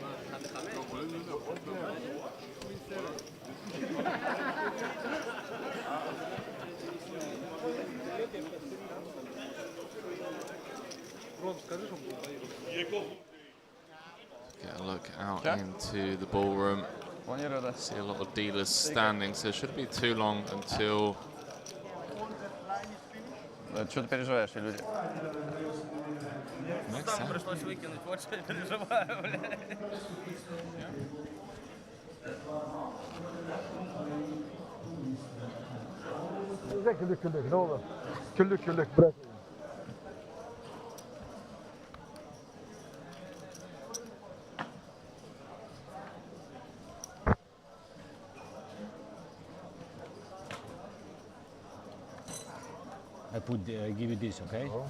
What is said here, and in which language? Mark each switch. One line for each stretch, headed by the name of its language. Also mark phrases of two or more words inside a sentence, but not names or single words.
English: Get a look out into the ballroom. See a lot of dealers standing, so it shouldn't be too long until...
Russian: Что ты переживаешь, люди? Там пришлось выкинуть, вот что я переживаю, бля.
Turkish: Küllük, ne olur. Küllük, bırak.
English: I give you this, okay?